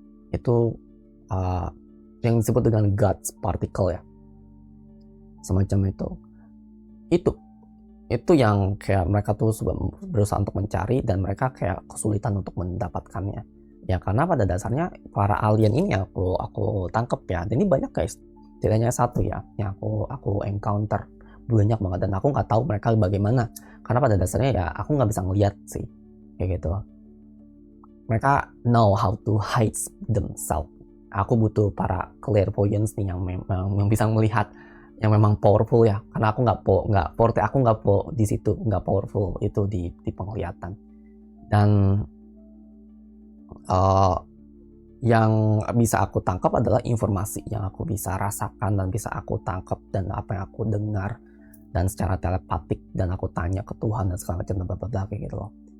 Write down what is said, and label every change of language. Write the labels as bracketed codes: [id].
[id] Itu yang disebut dengan God's particle ya, semacam itu yang kayak mereka tuh berusaha untuk mencari, dan mereka kayak kesulitan untuk mendapatkannya ya, karena pada dasarnya para alien ini aku tangkep ya, dan ini banyak guys, tidak hanya satu ya yang aku encounter, banyak banget, dan aku nggak tahu mereka bagaimana, karena pada dasarnya ya aku nggak bisa ngeliat sih kayak gitu. [en] Mereka know how to hide themselves. [id] Aku butuh para clairvoyants nih yang bisa melihat, yang memang powerful ya, karena aku nggak di situ, nggak powerful itu di penglihatan. Dan yang bisa aku tangkap adalah informasi yang aku bisa rasakan dan bisa aku tangkap, dan apa yang aku dengar dan secara telepatik, dan aku tanya ke Tuhan dan segala macam kayak gitu loh.